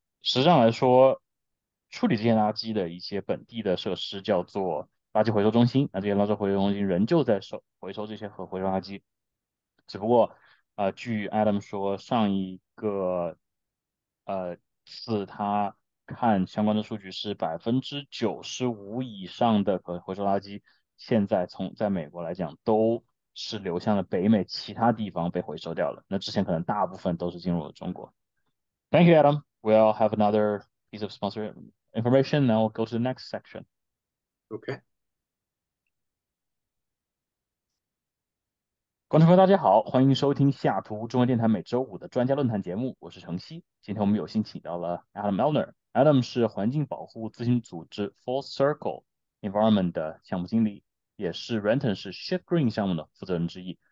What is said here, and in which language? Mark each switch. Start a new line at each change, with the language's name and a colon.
Chinese: 实际上来说，处理这些垃圾的一些本地的设施叫做垃圾回收中心，那这些垃圾回收中心仍旧在回收这些可回收垃圾，只不过据 Adam 说，上一个次他看相关的数据是95%以上的可回收垃圾，现在在美国来讲都是流向了北美其他地方被回收掉了。那之前可能大部分都是进入了中国。
English: Thank you, Adam. We'll have another piece of sponsor information. Now we'll go to the next section. Okay.
Chinese: 观众朋友，大家好，欢迎收听西雅图中文电台每周五的专家论坛节目，我是程曦。今天我们有幸请到了 Adam Elner。Adam 是环境保护咨询组织 Full Circle Environment 的项目经理，也是 Renton 市 Shift Green 项目的负责人之一。